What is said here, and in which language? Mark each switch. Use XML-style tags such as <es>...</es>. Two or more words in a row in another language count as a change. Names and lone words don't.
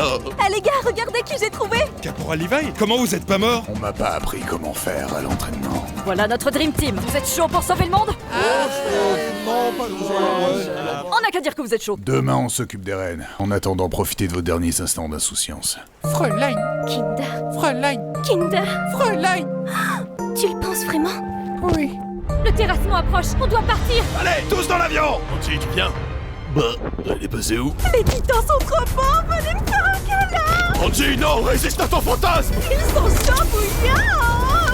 <fr>Eh les gars, regardez qui j'ai trouvé! Caporal Levi, comment vous êtes pas mort? On m'a pas appris comment faire à l'entraînement. Voilà notre</fr> <en>Dream Team.</en> <fr>Vous êtes chaud pour sauver le monde? Non, pas On n'a qu'à dire que vous êtes chaud. Demain, on s'occupe des reines. En attendant, profitez de vos derniers instants d'insouciance. Fräulein, Kinder. Fräulein, Kinder. Fräulein. Tu le penses vraiment? Oui. Le terrassement approche, on doit partir! Allez, tous dans l'avion! Anti, tu viens? Bah, elle est passée où? Les titans sont trop forts, venez me faire un câlin! Anti, non, résiste à ton fantasme! Ils sont chambouillants!</fr>